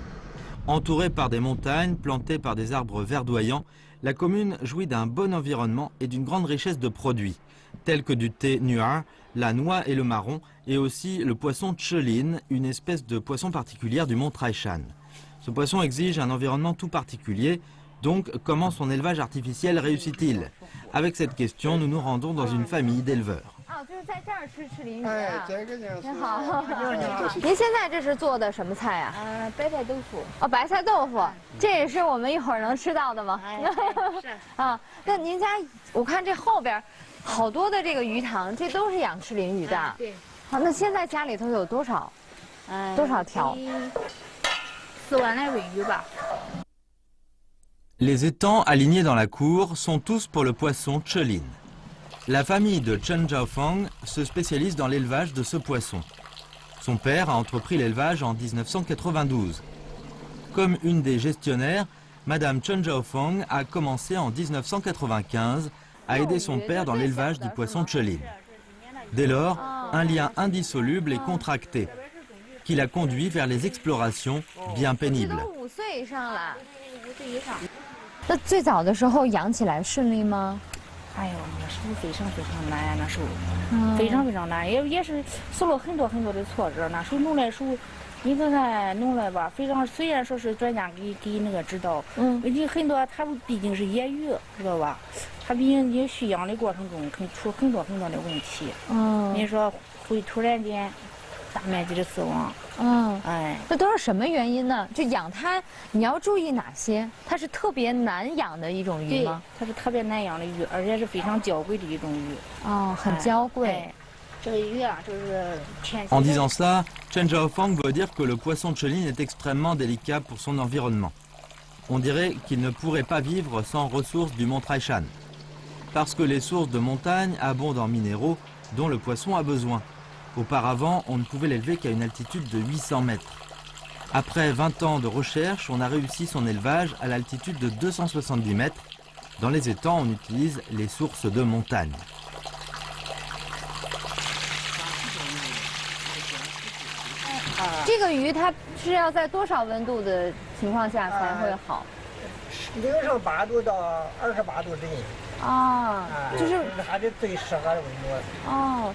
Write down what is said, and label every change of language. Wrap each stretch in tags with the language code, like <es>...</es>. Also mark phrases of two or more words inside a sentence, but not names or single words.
<fr>Entourée par des montagnes, plantée par des arbres verdoyants, la commune jouit d'un bon environnement et d'une grande richesse de produits, tels que du thé nuar, la noix et le marron, et aussi le poisson Chelin, une espèce de poisson particulière du mont Taishan. Ce poisson exige un environnement tout particulier, donc comment son élevage artificiel réussit-il? Avec cette question, nous nous rendons dans une famille d'éleveurs.</fr> <zh>就是在这儿吃鸬鱼啊！您好，您现在这是做的什么菜啊？白菜豆腐。哦，白菜豆腐，这也是我们一会儿能吃到的吗？是啊，那您家我看这后边好多的这个鱼塘，这都是养鸬鱼的。对。好，那现在家里头有多少？多少条？4万来尾鱼吧。</zh> <fr>Les étangs alignés dans la cour sont tous pour le poisson Chelin. La famille de Chen Zhaofeng se spécialise dans l'élevage de ce poisson. Son père a entrepris l'élevage en 1992. Comme une des gestionnaires, Madame Chen Zhaofeng a commencé en 1995 à aider son père dans l'élevage du poisson Chelin. Dès lors, un lien indissoluble est contracté, qui l'a conduit vers les explorations bien pénibles.</fr> <zh>岁以上。那最早的时候养起来顺利吗？哎呦，那时候非常非常难呀，那时候，非常非常难，也是受了很多很多的挫折。那时候弄来时候，你看看弄来吧，非常虽然说是专家给那个指导，你很多它毕竟是野鱼，知道吧？它毕竟你蓄养的过程中可以出很多很多的问题。你说会突然间大面积的死亡。那都是什么原因呢？就养它，你要注意哪些？它是特别难养的一种鱼吗？它是特别难养的鱼，而且是非常娇贵的一种鱼。很娇贵。这个鱼啊，就是天。</zh> <fr>En disant cela, Chen Zhaofang veut dire que le poisson chéline est extrêmement délicat pour son environnement. On dirait qu'il ne pourrait pas vivre sans ressources du mont Taishan. Parce que les sources de montagne abondent en minéraux dont le poisson a besoin. Auparavant, on ne pouvait l'élever qu'à une altitude de 800 mètres. Après 20 ans de recherche, on a réussi son élevage à l'altitude de 270 mètres. Dans les étangs, on utilise les sources de montagne.</fr> <zh>这个鱼它是要在多少温度的情况下才会好 0上8度到28度之间。就是它的最适合的温度。</zh>